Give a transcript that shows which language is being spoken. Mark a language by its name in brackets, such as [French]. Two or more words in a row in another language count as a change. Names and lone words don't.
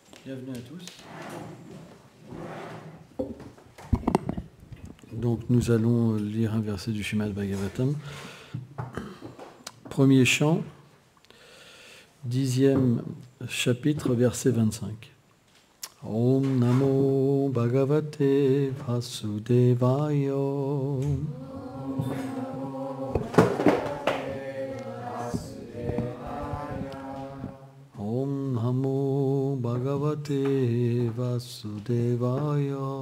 [French] Bienvenue à tous. Donc nous allons lire un verset du Srimad Bhagavatam. Premier chant, 10e chapitre, verset 25. [Sanskrit] Om Namo Bhagavate Vasudevaya. Om Namo Bhagavate Vasudevaya.